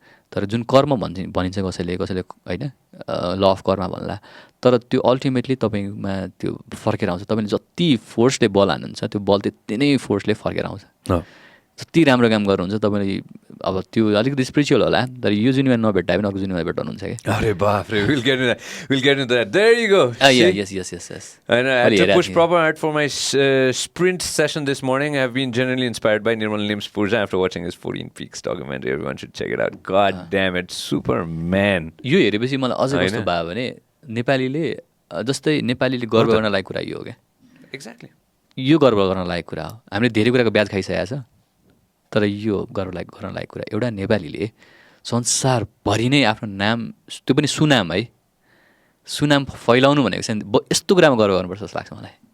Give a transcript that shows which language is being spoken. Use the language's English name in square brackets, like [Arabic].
[Nepali] तर जुन कर्म भनिन्छ कसैले होइन, ल अफ कर्म भन्ला, तर त्यो अल्टिमेटली तपाईँमा त्यो फर्केर आउँछ। तपाईँले जति फोर्सले बल हाल्नुहुन्छ त्यो बल त्यति नै फोर्सले फर्केर आउँछ। जति राम्रो काम गर्नुहुन्छ तपाईँले, अब त्यो अलिकति स्पिरिचुअल होला, तर यो जुनिमा नभेट्दा पनि अर्को जुनिमा भेट्टाउनुहुन्छ क्या। अरे बाफ रे, [English] we'll get into that. There you go. Yes. And I had to push proper hard for my sprint session this morning. I have been genuinely inspired by Nirmal Nims Purja after watching his 14 Peaks documentary. Everyone should check it out. God damn it, Superman. [Nepali] यो हेरेपछि मलाई अझै कस्तो भयो भने नेपालीले जस्तै नेपालीले गर्व गर्न लायक कुरा यो हो क्या। एक्ज्याक्टली, यो गर्व गर्न लायक कुरा हो। हामीले धेरै कुराको ब्याज खाइसकेको छ, तर यो गर्न लायक कुरा एउटा नेपालीले संसारभरि नै आफ्नो नाम, त्यो पनि सुनाम है, सुनाम फैलाउनु भनेको चाहिँ यस्तो कुरामा गर्व गर्नुपर्छ जस्तो लाग्छ मलाई